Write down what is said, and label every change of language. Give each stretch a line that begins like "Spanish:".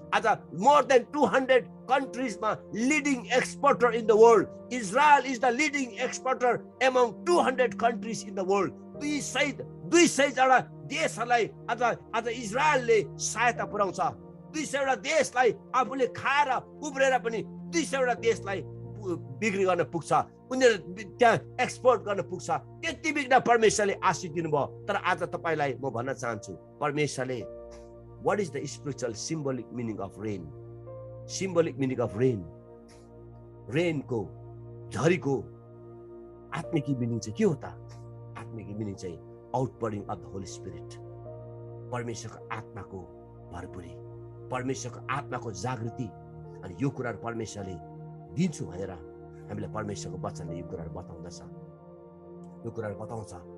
English: आज more than 200 कन्ट्रिजमा leading exporter in the world, Israel is the leading exporter among 200 countries in the world.
Nepali: 200 जना देशहरूलाई आज इजरायलले सहायता पुर्याउँछ। 200 वटा देशलाई आफूले खाएर उब्रेर पनि 200 वटा देशलाई बिक्री गर्न पुग्छ, उनीहरू त्यहाँ एक्सपोर्ट गर्न पुग्छ। त्यति बिघ्न परमेश्वरले आशीष दिनुभयो। तर आज तपाईलाई म भन्न चाहन्छु, परमेश्वरले
English: what is the spiritual symbolic meaning of rain? Symbolic meaning of rain.
Nepali: Rain को, झरी को आत्मिक मिनिङ चाहिँ के हो त? आत्मिक मिनिङ चाहिँ
English: outpouring of the holy spirit,
Nepali: परमेश्वरको आत्माको भरपुरी, परमेश्वरको आत्माको जागृति। अनि यो कुराहरू परमेश्वरले दिन्छु भनेर हामीलाई परमेश्वरको वचनले यो कुराहरू बताउँदछ, यो कुराहरू बताउँछ।